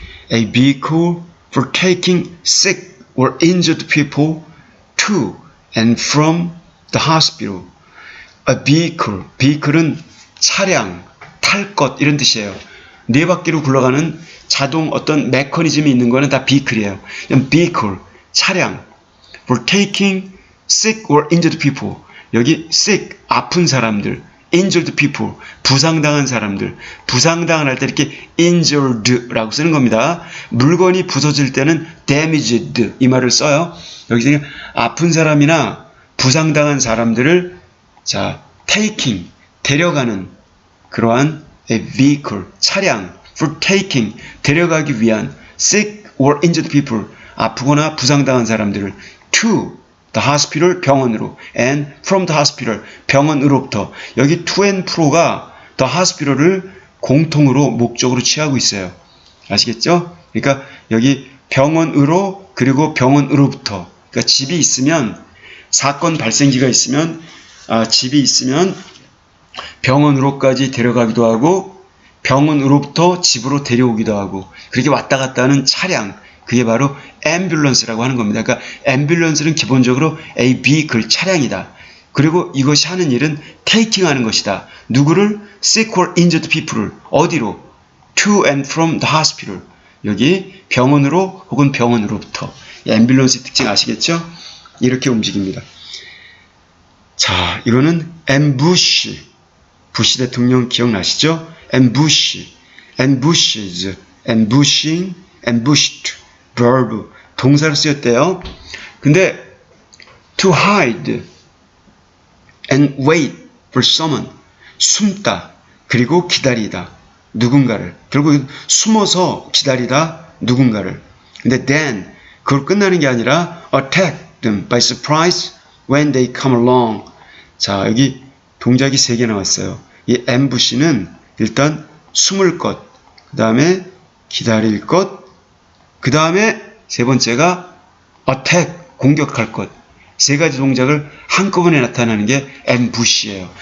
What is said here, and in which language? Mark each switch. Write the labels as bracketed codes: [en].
[en] A vehicle for taking sick or injured people to and from the hospital. [ko] A vehicle은 차량, 탈 것 이런 뜻이에요. 네 바퀴로 굴러가는 자동 어떤 메커니즘이 있는 거는 다 vehicle이에요. vehicle, 차량. [en] for taking sick or injured people. [ko] 여기 sick, 아픈 사람들. injured people, 부상당한 사람들. 부상당한 할 때 이렇게 injured라고 쓰는 겁니다. 물건이 부서질 때는 damaged 이 말을 써요. 여기서 아픈 사람이나 부상당한 사람들을 taking, 데려가는 그러한 a vehicle, 차량, for taking, 데려가기 위한 [en] sick or injured people, [ko] 아프거나 부상당한 사람들을 [en] to the hospital, [ko] 병원으로, [en] and from the hospital, [ko] 병원으로부터. 여기 [en] to and fro [ko] 가 the hospital을 공통으로 목적으로 취하고 있어요. 아시겠죠? 그러니까 여기 병원으로 그리고 병원으로부터. 그러니까 집이 있으면 사건 발생지가 있으면 집이 있으면 병원으로까지 데려가기도 하고 병원으로부터 집으로 데려오기도 하고 그렇게 왔다 갔다 하는 차량. 그게 바로 ambulance라고 하는 겁니다. 그러니까 ambulance는 기본적으로 a vehicle, 차량이다. 그리고 이것이 하는 일은 taking 하는 것이다. 누구를? [en] sick or injured people [ko] 을 어디로? [en] to and from the hospital. [ko] 여기 병원으로 혹은 병원으로부터. ambulance의 특징 아시겠죠? 이렇게 움직입니다. 자, 이거는 ambush. 부시 대통령 기억나시죠? [en] ambush, ambushes, ambushing, ambushed. [ko] verb, 동사로 쓰였대요. 근데 [en] to hide and wait for someone, [ko] 숨다 그리고 기다리다 누군가를. 결국 숨어서 기다리다 누군가를. 근데 [en] then [ko] 그걸 끝나는 게 아니라 [en] attack them by surprise when they come along. [ko] 자, 여기 동작이 3개 나왔어요. 이 ambush는 일단 숨을 것, 그 다음에 기다릴 것, 그 다음에 세 번째가 attack, 공격할 것. 3가지 동작을 한꺼번에 나타나는 게 ambush예요.